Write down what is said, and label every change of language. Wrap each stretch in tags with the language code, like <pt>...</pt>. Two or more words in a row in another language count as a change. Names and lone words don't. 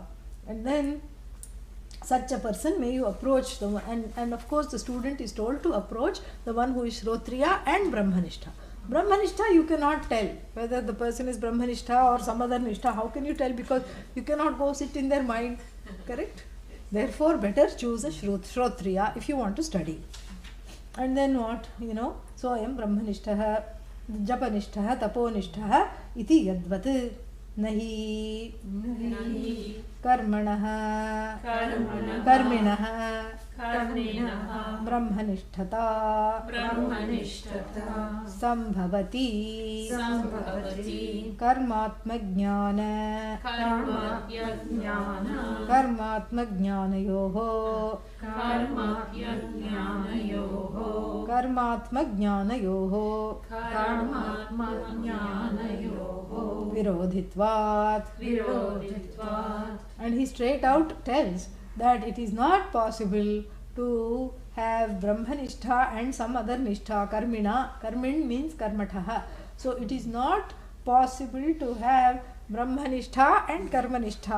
<en>And then, such a person may you approach the one, and of course the student is told to approach the one who is Shrotriya and Brahmanishta. Brahmanishta, you cannot tell whether the person is Brahmanishta or some other Nishtha. How can you tell? Because you cannot go sit in their mind. Correct? Therefore, better choose a Shrotriya if you want to study. And then what? So I am</en> <sa>Brahmanishtaha, Japanishtaha, Taponishtaha, iti yadvat. Nahi karmanaha karminaha brahmanishtata sambhavati karmatmajnana karmatmajnanayoho virodhitvat.</sa> <en>And he straight out tells that it is not possible to have Brahmanistha and some other Nishtha, Karmin means Karmataha. So it is not possible to have Brahmanistha and Karmanistha.</en>